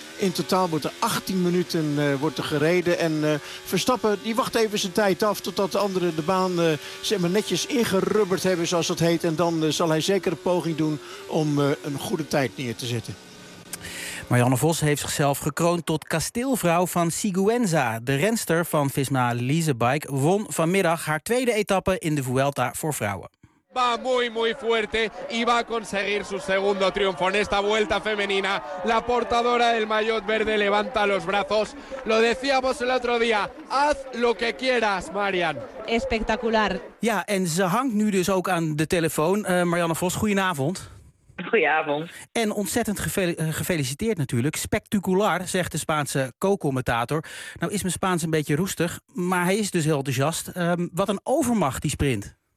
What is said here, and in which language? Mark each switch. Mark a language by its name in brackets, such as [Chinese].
[Dutch] In totaal wordt er 18 minuten wordt er gereden. En Verstappen die wacht even zijn tijd af totdat de anderen de baan zeg maar, netjes ingerubberd hebben, zoals dat heet. En dan zal hij zeker een poging doen om een goede tijd neer te zetten. Marianne Vos heeft zichzelf gekroond tot kasteelvrouw van Sigüenza. De renster van Visma Leasebike won vanmiddag haar tweede etappe in de Vuelta voor vrouwen. [Spanish] Va muy muy fuerte y va a conseguir su segundo triunfo en esta vuelta femenina. La portadora del maillot verde levanta los brazos. Lo decíamos el otro día, haz lo que quieras, Marian. Espectacular. [Dutch] Ja, en ze hangt nu dus ook aan de telefoon. Marianne Vos, goedenavond. Goedenavond. En ontzettend gefeliciteerd natuurlijk. Spectaculair, zegt de Spaanse co-commentator. Nou is mijn Spaans een beetje roestig, maar hij is dus heel enthousiast. Wat een overmacht die sprint.